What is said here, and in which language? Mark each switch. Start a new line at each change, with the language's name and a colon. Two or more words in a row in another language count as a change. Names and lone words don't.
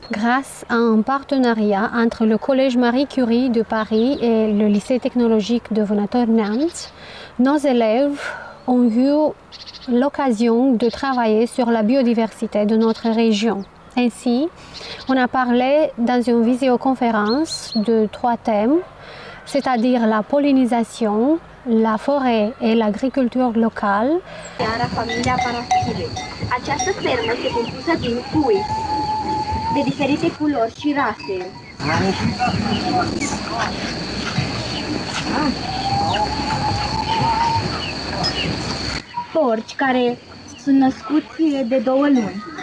French: Grâce à un partenariat entre le Collège Marie Curie de Paris et le lycée technologique de Vânători-Neamț, nos élèves ont eu l'occasion de travailler sur la biodiversité de notre région. Ainsi, on a parlé dans une visioconférence de 3 thèmes, c'est-à-dire la pollinisation, la forêt et l'agriculture locale.
Romanian: Familia Paraschivei. Această fermă este compusă din pui de diferite culori și rase. Porci care sunt născuți de 2 luni.